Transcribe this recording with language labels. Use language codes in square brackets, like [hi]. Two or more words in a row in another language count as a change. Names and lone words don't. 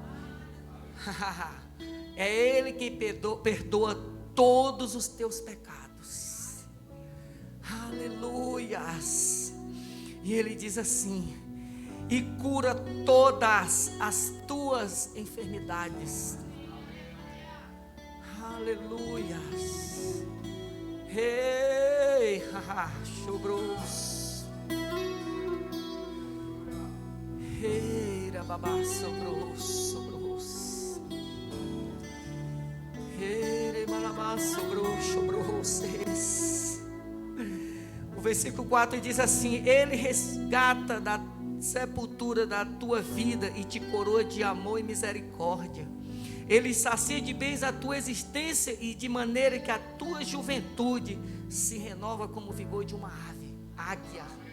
[pt] É Ele quem perdoa todos os teus pecados. Aleluias. E Ele diz assim: e cura todas as tuas enfermidades. Aleluias. Ei, chobros. Eira babá sobros. Eira malabá sobros. O versículo 4 diz assim: Ele resgata da sepultura da tua vida e te coroa de amor e misericórdia. Ele sacia de bens a tua existência e de maneira que a tua juventude se renova como o vigor de uma ave, águia.